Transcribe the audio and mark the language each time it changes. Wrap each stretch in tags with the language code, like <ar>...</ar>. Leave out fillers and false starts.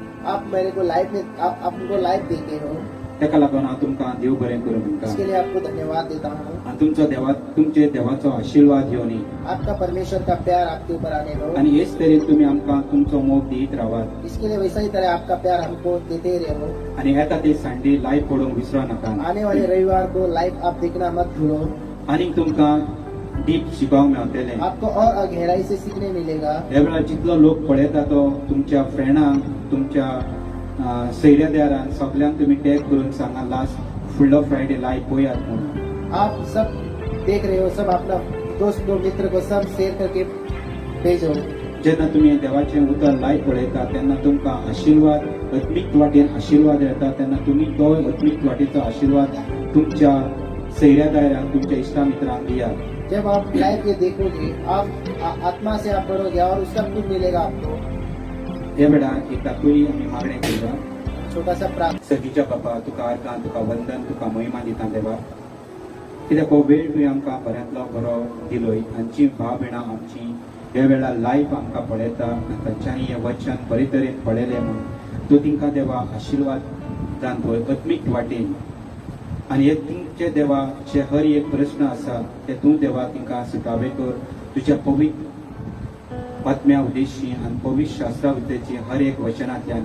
<hi>आप मेरे को लाइफ में आप हमको लाइफ देते हो,</hi> <gom>तेका लागून हांव तुमकां देव बरें करूं म्हणटा.</gom> <hi>इसके लिए आपको धन्यवाद देता हूँ।</hi> <gom>आनी तुमचे देवाचो आशिर्वाद घेवन</gom> <hi>आपका परमेश्वर का प्यार आपके ऊपर आने दो।</hi> <gom>आनी हेच तरेन तुमी आमकां तुमचो मोग दित रावात.</gom> <hi>इसके लिए वैसा ही तरह आपका प्यार हमको देते रहो।</hi> <gom>आनी येता ते संडे लायफ पळोवंक विसरो नाका.</gom> <hi>आने वाले रविवार को लाइव आप देखना मत भूलो।</hi> <gom>आनीक तुमकां डीप शिकोवंक मेळटलें.</gom> <hi>आपको और गहराई से सीखने मिलेगा।</hi> <gom>ह्या वेळार जितलो लोक पळयता तो तुमच्या फ्रेंडांक, तुमच्या सैर्यादारांक सगल्यांक तुमी टॅग करून सांगा लास्ट फुडलो फ्रायडे लायव पळयात म्हणून.</gom> <hi>आप सब देख रहे हो, सब अपना दोस्त को, मित्र को सब शेयर करके भेजो।</hi> <gom>जेन्ना तुमी देवाचें उतर लायक पळयता तेन्ना तुमकां आशिर्वाद आत्मीक वाटेन आशिर्वाद येता तेन्ना तुमी तो आत्मीक वाटेचो आशिर्वाद तुमच्या सैऱ्या दायऱ्यांक तुमच्या इश्टा मित्रांक दियात.</gom> <hi>जब आप लाइफ ये देखोगे आप आत्मा से आप बढ़ोगे और उसका कुछ मिलेगा आपको.</hi> <gom>हे वेळार एक दाखोली आमी मागणें केल्या.</gom> <hi>छोटा सा प्रार्थना.</hi> <gom>सर्गीच्या बापा तुका आर्गां तुका वंदन तुका महिमा दिता देवा. कित्याक हो वेळ तुवें आमकां बऱ्यांतलो बरो दिलोय. आमची भाव भयणां आमची हे वेळार लायफ आमकां पळयता आनी तांच्यांनी हें वचन बरे तरेन पळयलें म्हूण तूं तिंका देवा आशिर्वाद दान पळय आत्मीक वाटेन. आनी हे तुमचे देवा जे हर एक प्रश्न आसा ते तूं देवा तिंका सुटावे कर तुज्या पवित्र आत्म्या उद्देशी आनी पवित्र शास्त्रा उद्देशी हर एक वचनांतल्यान.</gom>